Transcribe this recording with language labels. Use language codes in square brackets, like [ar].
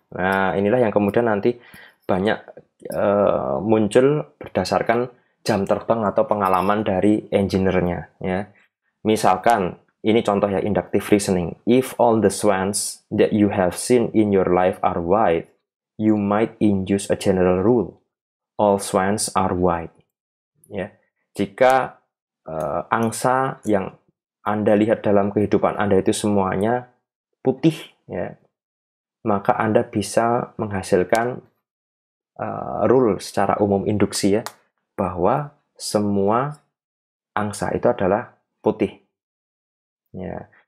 [id] Nah, inilah yang kemudian nanti banyak muncul berdasarkan jam terbang atau pengalaman dari engineer-nya ya. Misalkan ini contoh ya, inductive reasoning. [en] If all the swans that you have seen in your life are white, you might induce a general rule. All swans are white. Ya. [id] Jika angsa yang Anda lihat dalam kehidupan Anda itu semuanya putih ya, maka Anda bisa menghasilkan rule secara umum, induksi ya, bahwa semua angsa itu adalah putih. Ya.